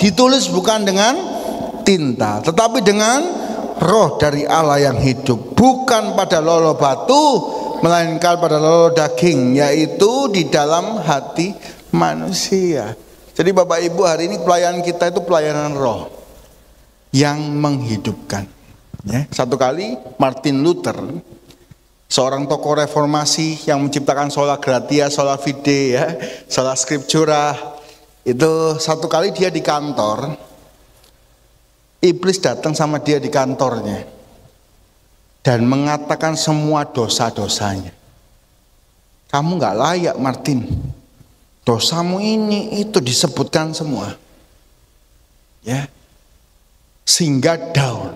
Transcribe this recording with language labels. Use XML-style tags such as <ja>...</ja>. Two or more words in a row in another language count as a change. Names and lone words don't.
<id>Ditulis bukan dengan tinta, tetapi dengan roh dari Allah yang hidup, bukan pada lolo batu, melainkan pada lolo daging, yaitu di dalam hati manusia. Jadi Bapak Ibu, hari ini pelayanan kita itu pelayanan roh yang menghidupkan, ya. Satu kali Martin Luther, seorang tokoh reformasi yang menciptakan</id> <la>sola gratia, sola fide,</la> <id>ya,</id> <la>sola scriptura,</la> <id>itu satu kali dia di kantor, iblis datang sama dia di kantornya dan mengatakan semua dosa-dosanya. Kamu nggak layak Martin, dosamu ini itu disebutkan semua, ya, sehingga down.</id>